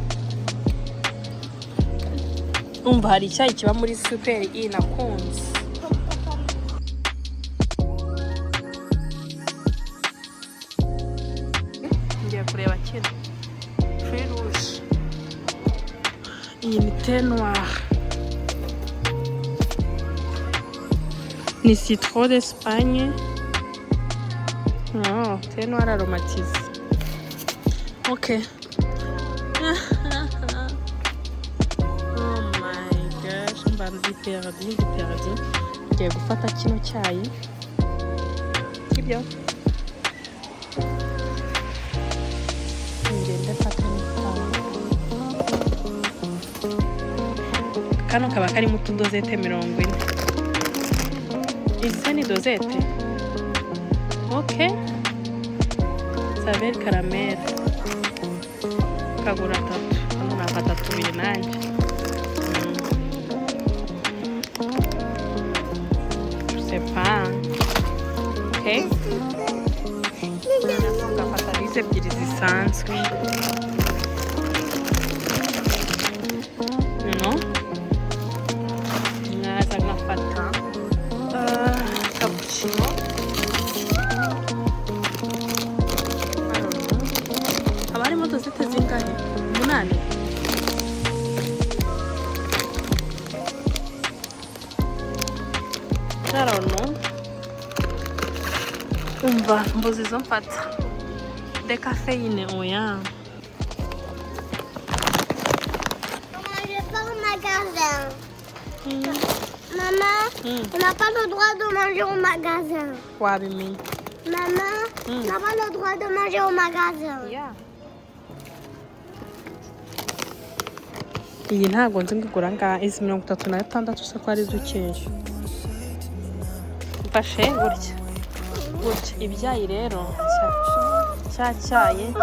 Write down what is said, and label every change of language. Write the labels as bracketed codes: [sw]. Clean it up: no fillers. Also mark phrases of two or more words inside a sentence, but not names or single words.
[rw] Umva hari icyayi kiba muri super i nakunze. Ngiye kureba kino [fr] fruit rouge. [rw] Iyi ni [fr] thé noire. [rw] Ni ni [fr] citron d'Espagne. Oh, thé noir aromatisé. [en] Ok. Oh my gosh, [rw] mba ndi perdi. Ngiye gufata kino cyayi. Sibyo? Ngende fata n'ikawa. Kano kaba karimo utudozete 40. Izi ni dozete? Ok. [fr] Saver caramel. [rw] Kagura 3. Hano nafata 2 nanjye. [fr] C'est pas. Ok. [rw] Ngafata izi ebyiri zisanzwe. [en] No? [rw] Naza ngafata cappuccino. Haba harimo dozete zingahe? 8. [en] I don't know. [rw] Umva, mbuzi zo mfata. Décaféine, oya. [fr] Maman, je pars au magasin. Maman, on n'a pas le droit de manger au magasin. [rw] Wabimenye. [fr] Maman, on n'a pas le droit de manger au magasin. [en] Yeah. [rw] Iyi ntabwo nzi ngigura ngaha. Izi 36 se ko ari dukeya. Mfashe gutya. Ibyayi rero cyayi.